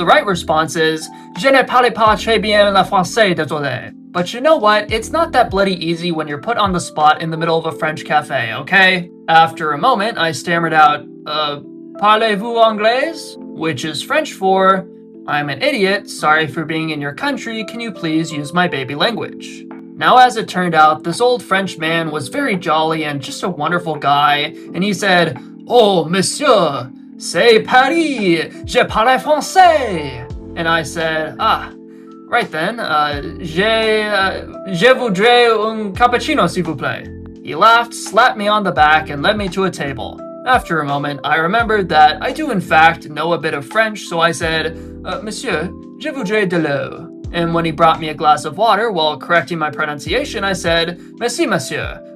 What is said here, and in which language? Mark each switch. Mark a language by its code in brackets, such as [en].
[en] The right response is, [fr] "Je ne parle pas très bien le français, désolé." [en] But you know what? It's not that bloody easy when you're put on the spot in the middle of a French cafe, okay? After a moment, I stammered out, [fr] "Parlez-vous anglais?" [en] Which is French for, "I'm an idiot, sorry for being in your country, can you please use my baby language?" Now, as it turned out, this old French man was very jolly and just a wonderful guy, and he said, [fr] "Oh, monsieur, c'est Paris, je parle français." [en] And I said, right then, [fr] je voudrais un cappuccino, s'il vous plaît. [en] He laughed, slapped me on the back, and led me to a table. After a moment, I remembered that I do in fact know a bit of French, so I said, [fr] "Monsieur, je voudrais de l'eau." [en] And when he brought me a glass of water while correcting my pronunciation, I said, [fr] "Merci, monsieur.